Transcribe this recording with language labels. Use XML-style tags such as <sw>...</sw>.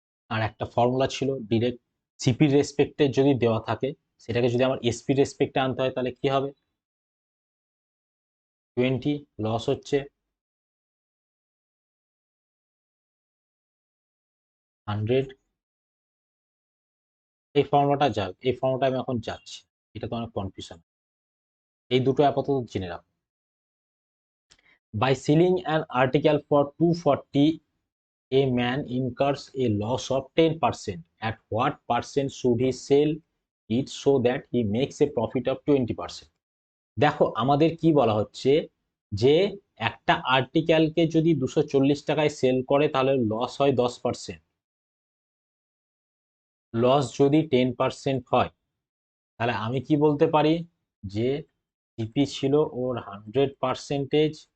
<bn>আর একটা ফর্মুলা ছিল ডিরেক্ট সিপির রেসপেক্টে যদি দেওয়া থাকে সেটাকে যদি আমার এসপি রেসপেক্টে আনতে হয় তাহলে কি হবে 20 লস হচ্ছে 100। এই ফর্মুলাটা যাক, এই ফর্মুলাটা আমি এখন যাচ্ছি, এটা তো অনেক কনফিউশন। এই দুটো আপাতত জেনে রাখো।</bn> <en>By selling an article for 240 a man incurs a loss of 10%. At what percent should he sell it so that he makes a profit of 20%?</en> <bn>দেখো আমাদের কি বলা হচ্ছে যে একটা আর্টিকেলকে যদি 240 টাকায় সেল করে তাহলে লস হয় 10%। লস যদি 10% হয় তাহলে আমি কি বলতে পারি যে সিপি ছিল ওর 100%।</bn>